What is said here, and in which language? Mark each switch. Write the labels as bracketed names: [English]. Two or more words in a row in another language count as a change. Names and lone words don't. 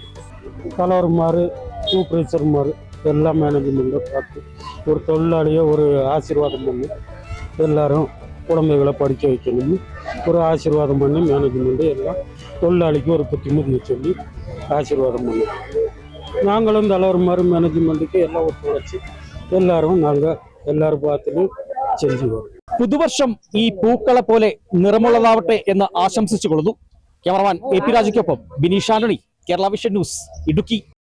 [Tamil] தலைவர்மார் சூப்பர்வைசர்மார் எல்லா மேனேஜ்மெண்ட்டும் பார்த்து ஒரு தொழிலாளியை ஒரு ஆசீர்வாதம் பண்ணி எல்லாரும் குழந்தைகளை படிக்க வைக்கணும்னு ஒரு ஆசீர்வாதம் பண்ணி மேனேஜ்மெண்ட்டு எல்லாம் தொழிலாளிக்கு ஒரு புத்திமதியை சொல்லி ஆசீர்வாதம் பண்ணுவோம். நாங்களும் தலைவர்மார் மேனேஜ்மெண்ட்டுக்கு எல்லாம் ஒத்துழைச்சி எல்லாரும் பார்த்துட்டு செஞ்சு வரும். [Malayalam] പുതുവർഷം ഈ പൂക്കളെ പോലെ നിറമുള്ളതാവട്ടെ എന്ന് ആശംസിച്ചുകൊള്ളുന്നു. ക്യാമറമാൻ AP രാജയ്ക്കൊപ്പം ബിനീഷ് ആന്റണി, കേരള വിഷൻ ന്യൂസ്, ഇടുക്കി.